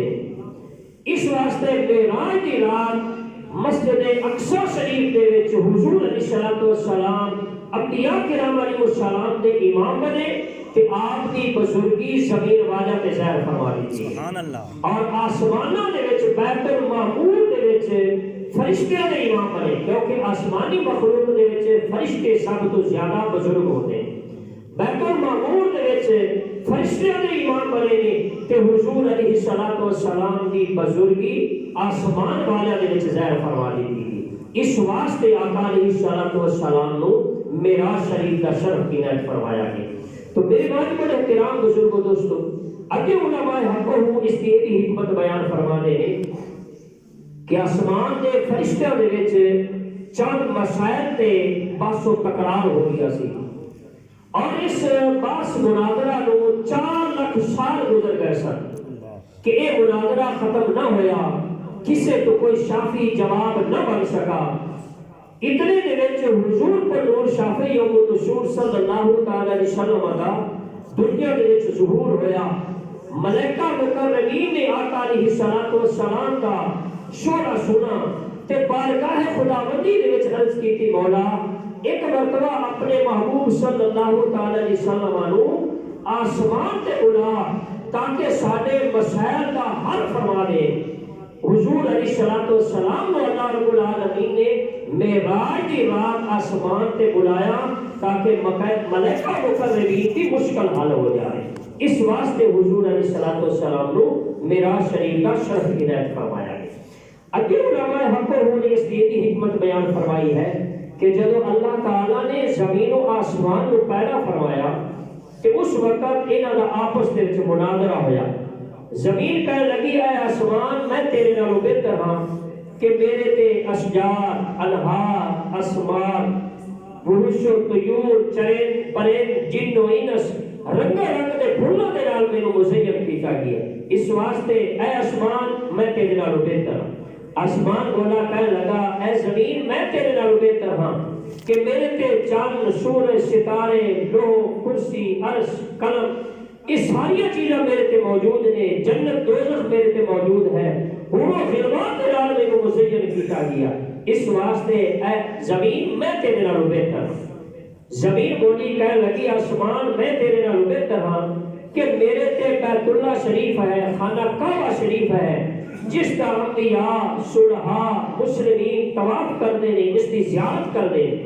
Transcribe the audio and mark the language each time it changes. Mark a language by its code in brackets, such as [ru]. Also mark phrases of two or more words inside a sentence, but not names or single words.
[pa] اس واسطے معراج دی رات مسجد اقصی شریف دے وچ حضور علیہ السلام انبیاء کرام علیہ السلام دے امام بنے کہ آپ کی بزرگی زمین والا تے ظاہر فرما دی. [ar] سبحان اللہ. [pa] اور آسمانہ دے وچ بیت المعمور دے وچ فرشتیاں دے امام بنے کیونکہ آسمانی مخلوق دے وچ فرشتے سب تو زیادہ بزرگ ہوتے ہیں. بیت المعمور دے وچ فرشتیاں دے امام بنے نے تے حضور علیہ السلام دی بزرگی آسمان والا دے وچ ظاہر فرما دی. اس واسطے آقا علیہ السلام نو معراج شریف دا شرف عنایت فرمایا گیا. تو میرے بھائی بڑے احترام بزرگوں دوستو اگے علماء حق ہوں اس کی حکمت بیان فرما دے کہ آسمان دے فرشتیاں دے وچ چند مسائل تے بحث و تکرار ہو گیا سی اور اس بحث مناظرہ نو 4 لاکھ سال گزر گئے سن کہ یہ مناظرہ ختم نہ ہویا کسے تو کوئی شافی جواب نہ بن سکا. اتنے دے وچ حضور پر نور شافعی یوم النشور [ar] صلی اللہ تعالی علیہ وسلم [pa] دا دنیا دے وچ ظہور ہویا. ملائکہ مقربین نے آقا علیہ السلام کا شورا سنا تے بارگاہ خداوندی دے وچ عرض کیتی مولا ایک مرتبہ اپنے محبوب [ar] صلی اللہ تعالی علیہ وسلم [pa] نو آسمان تے بلا تاکہ ساڈے مسائل دا حل فرما دے. [ur] حضور علیہ السلام کو اللہ رب العالمین نے معراج کی رات آسمان تے بلایا تاکہ ملائکہ مقربین کی مشکل حل ہو جائے. اس واسطے حضور علیہ السلام کو معراج شریف کا شرف عنایت فرمایا گیا. اگے علماء حق نے اس لیے کی حکمت بیان فرمائی ہے کہ جب اللہ تعالیٰ نے زمین و آسمان کو پیدا فرمایا کہ اس وقت [pa] انہاں دا آپس دے وچ مناظرہ ہویا. زمین کہنے لگی اے آسمان میں تیرے نالوں بہتر ہاں کہ میرے تے اشجار انہار اسمار وحوش و طیور چرند پرند جن و انس رنگ رنگ دے پھولوں دے نال مینوں مزین کیتا گیا. اس واسطے اے آسمان میں تیرے نالوں بہتر ہاں. آسمان بولا کہنے لگا اے زمین میں تیرے نالوں بہتر ہاں کہ میرے تے چاند سورج ستارے لوح کرسی عرش قلم یہ ساری چیزیں میرے تے موجود نے. جنت دوزخ میرے تے موجود ہے. حور و غلمان دے نال مینوں مزین کیتا گیا. اس واسطے اے زمین میں تیرے نالوں بہتر ہاں. زمین بولی کہنے لگی آسمان میں تیرے نالوں بہتر ہاں کہ میرے تے بیت اللہ شریف ہے خانہ کعبہ شریف ہے جس کا انبیاء صلحاء مسلمین طواف کرنے نے اس کی زیارت کرنے.